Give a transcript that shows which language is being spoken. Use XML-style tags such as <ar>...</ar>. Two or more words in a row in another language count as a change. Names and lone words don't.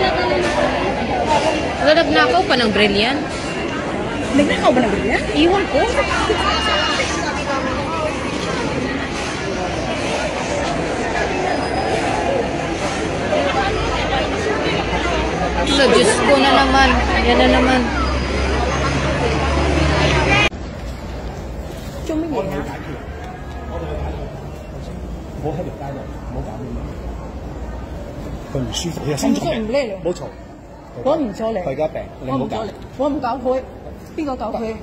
<tl>Wala, nagnakaw pa ng Brilliant? Nagnakaw ba ng Brilliant? Iwan ko. Wala, Diyos ko na naman. Yan na naman.</tl> <yue>佢唔舒服，佢有心臟病，冇嘈。我唔阻你，佢而家病，你唔好搞。我唔搞佢，邊個搞佢？</yue>